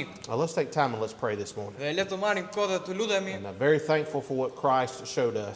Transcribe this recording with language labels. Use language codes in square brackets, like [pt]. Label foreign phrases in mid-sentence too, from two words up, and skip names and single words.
[en] Now let's take time and let's pray this morning. [sq] Dhe le të marrim kohë dhe të lutemi. [en] And I'm very thankful for what Christ showed us.